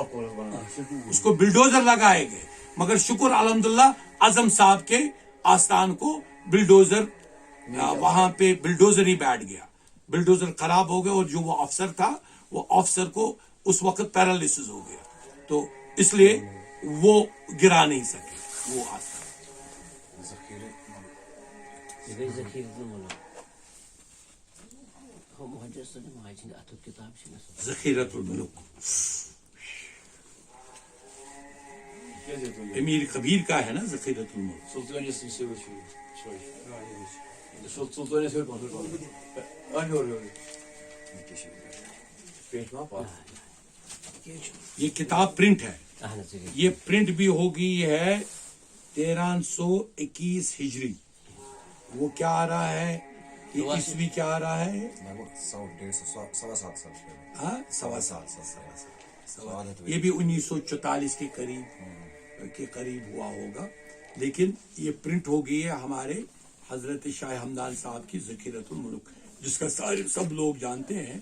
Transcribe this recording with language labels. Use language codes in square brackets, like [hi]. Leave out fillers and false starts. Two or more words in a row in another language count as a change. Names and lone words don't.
[ur] اس کو بلڈوزر لگائے گئے مگر شکر الحمدللہ اعظم صاحب کے آستان کو بلڈوزر وہاں پہ بلڈوزر ہی بیٹھ گیا. بلڈوزر خراب ہو گیا اور جو وہ افسر تھا وہ افسر کو اس وقت پیرالسس ہو گیا تو اس لیے وہ گرا نہیں سکے وہ آستان. [ks] یہِ گٔے ذخیرة الملوک. ہو مہجور صٲبنہِ ماجہِ ہِنٛدِ اَتھُک کِتاب چھِ مےٚ سۄ. [ur] ذخیرت الملوک امیر کبیر کا ہے نا ذخیرت الملوک. [ks] سلطانیس سلطانیس [ur] یہ کتاب پرنٹ ہے. [ks] اہن حظ یہِ [ur] یہ پرنٹ بھی ہو گئی ہے 1321 ہجری. وہ کیا آ رہا ہے یہ عیسوی کیا آ رہا ہے؟ ہاں 1.25 یہ بھی 1944 کے قریب ہوا ہوگا لیکن یہ پرنٹ ہو گئی ہے ہمارے حضرت شاہ ہمدان صاحب کی ذخیرت الملک جس کا سب لوگ جانتے ہیں.